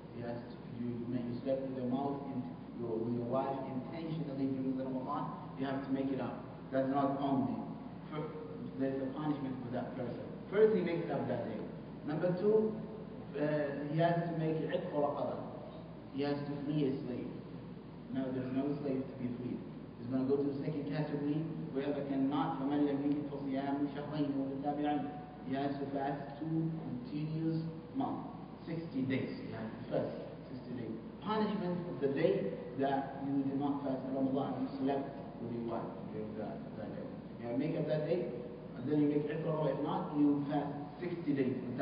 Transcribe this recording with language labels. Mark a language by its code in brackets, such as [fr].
[en] Yes, you slept with your mouth with your wife intentionally during the Ramadan, you have to make it up. That's not only. There's a punishment for that person. First, he makes up that day. Number 2, he has to make it for raqaba. He has to free a slave. Now, there's no slave to be freed. He's going to go to the second category. Whoever cannot, [ar] فَمَنْ يَمْلِكِ فَصِيَامُ شَهْرَيْنِ مُتَتَابِعَيْنِ. [en] He has to fast 2 continuous months, 60 days. He has to fast 60 days. Punishment of the day that you did not fast in Ramadan, you slept with your wife during that day. You make up that day, and then you make iqra. If not, you fast 60 days.